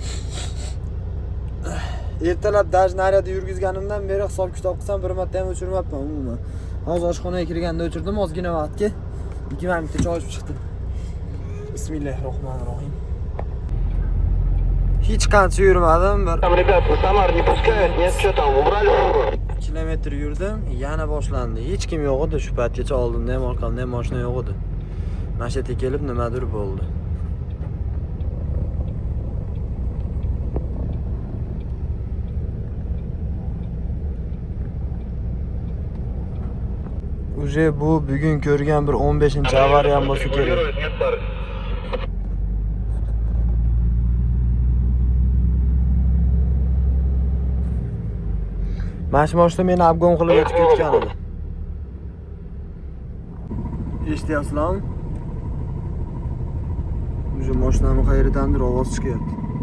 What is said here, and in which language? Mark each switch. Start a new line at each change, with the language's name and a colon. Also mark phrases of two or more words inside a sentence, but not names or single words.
Uzbek: Ertalab даже nariyada yurgizganimdan beri hisob kitob qilsam bir marta ham o'chirmabman umuman. Hozir oshxonaga kirganda o'chirdim ozgina vaqtga. 2 minutda choy ichib chiqdim. Bismillahirrohmanirrohim. Hech qancha yurmadim, bir
Russian: Там, ребят, на Самар не пускают, нет, что там, убрали фуру?
Uzbek: kilometr yurdim, yana boshlandi. Hech kim yo'q edi, shu paytgacha oldimda ham, orqamda ham mashina yo'q edi. Mashina kelib nimadir bo'ldi. Uje bu bugun ko'rgan bir 15-avariyam bo'lsa kerak.
Russian: Нет старости.
Uzbek: Mashina meni abgon qilib o'tib ketgan edi. Eshityapsizlarmi? Uje mashinani qayerdandir ovoz chiqyapti.